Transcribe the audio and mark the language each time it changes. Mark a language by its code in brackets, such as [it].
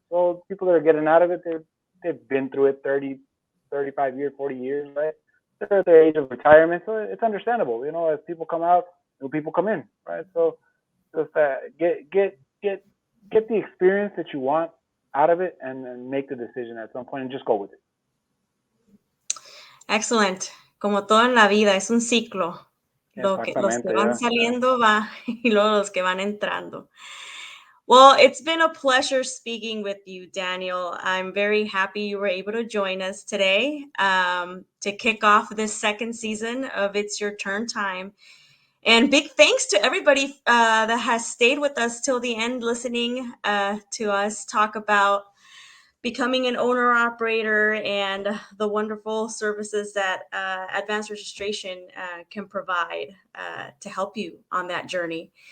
[en] So people that are getting out of it, they've been through it 30, 35 years, 40 years, right? They're at their age of retirement, so it's understandable. As people come out, new people come in, right? So just get the experience that you want out of it, and then make the decision at some point and just go with it. [es] Excellent. Como todo en la vida, es un ciclo. Los que Exactamente, van [en] yeah, yeah. [es] saliendo va y luego los que van entrando. [en] Well, it's been a pleasure speaking with you, Daniel. I'm very happy you were able to join us today to kick off this second season of It's Your Turn Time. And big thanks to everybody that has stayed with us till the end, listening to us talk about becoming an owner operator and the wonderful services that advanced registration can provide to help you on that journey.